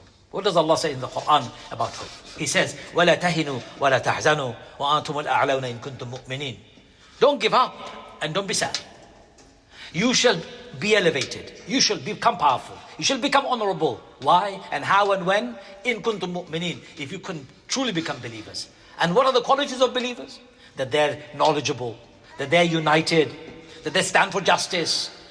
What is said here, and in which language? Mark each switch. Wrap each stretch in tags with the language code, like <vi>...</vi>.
<en>What does Allah say in the Quran about hope?</en> <ar>He says, وَلَا تَهِنُوا وَلَا تَحْزَنُوا وَأَنْتُمُ الْأَعْلَوْنَ إِن كُنتُم مُؤْمِنِينَ.</ar> <en>Don't give up and don't be sad. You shall be elevated. You shall become powerful. You shall become honorable. Why and how and when? In kuntum mu'minin. If you can truly become believers. And what are the qualities of believers? That they're knowledgeable, that they're united, that they stand for justice.</en>